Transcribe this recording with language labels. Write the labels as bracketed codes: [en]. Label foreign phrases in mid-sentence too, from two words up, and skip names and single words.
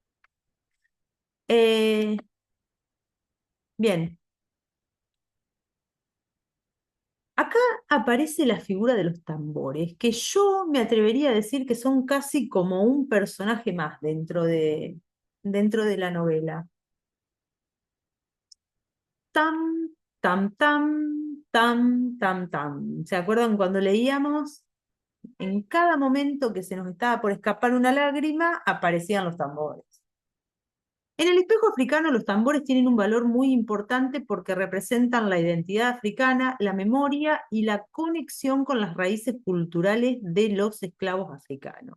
[es] Eh, bien, acá aparece la figura de los tambores, que yo me atrevería a decir que son casi como un personaje más dentro de la novela. Tam, tam, tam, tam, tam, tam. ¿Se acuerdan cuando leíamos? En cada momento que se nos estaba por escapar una lágrima, aparecían los tambores. En el espejo africano los tambores tienen un valor muy importante porque representan la identidad africana, la memoria y la conexión con las raíces culturales de los esclavos africanos.